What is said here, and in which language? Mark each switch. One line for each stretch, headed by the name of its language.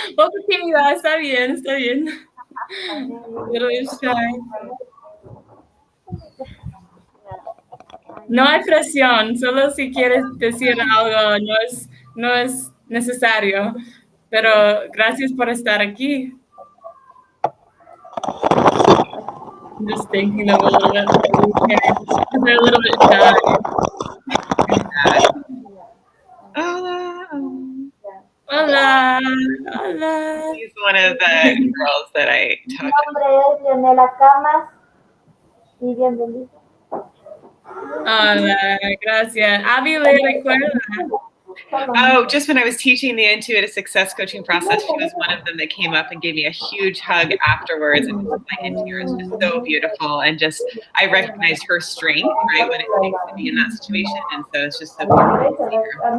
Spanish: Poco tímida, está bien, está bien.
English: Little shy.
Spanish: No hay presión, solo si quieres decir algo, no es necesario. Pero gracias por estar aquí.
English: I'm just thinking of a little bit. They're a little bit shy.
Spanish: Hola. Hola. Hola.
English: He's one of the girls that I taught.
Spanish: Mi nombre es Leonela Camas y bienvenida. Hola, gracias. Abby le recuerda.
English: Oh, just when I was teaching the intuitive success coaching process, she was one of them that came up and gave me a huge hug afterwards, and just like in tears, just so beautiful, and just I recognized her strength, right, what it takes to be in that situation, and so it's just so beautiful to see her.